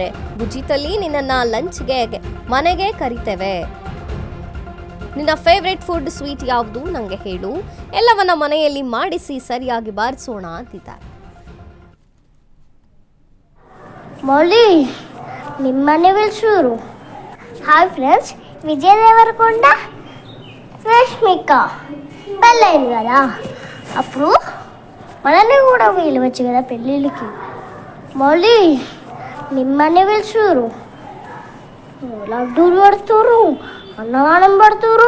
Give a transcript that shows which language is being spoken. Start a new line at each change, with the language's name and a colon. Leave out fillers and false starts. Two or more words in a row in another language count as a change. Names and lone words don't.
Kannada: ಬುಜ್ಜಿತಲ್ಲಿ ನಿನ್ನನ್ನ ಲಂಚ್ಗೆ ಮನೆಗೆ ಕರಿತೇವೆ. ನಿನ್ನ
English: favorite food sweet
Kannada: ಯಾವುದು ನಂಗೆ ಹೇಳು. ಎಲ್ಲವನ್ನ ಮನೆಯಲ್ಲಿ ಮಾಡಿಸಿ ಸರಿಯಾಗಿ ಬಾರಿಸೋಣ ಅಂತಿದ್ದಾರೆ. ಮೌಲಿ ನಿಮ್ಮನೆ ಶುರು.
English: hi friends,
Telugu: విజయ్ దేవరకొండ రష్మిక పెళ్ళైంది కదా, అప్పుడు మనల్ని కూడా పిలవచ్చు కదా పెళ్ళిళ్ళకి. మళ్ళీ నిమ్మని పిలుచురు, లడ్డూలు పడుతురు, అన్నదానం పడుతురు.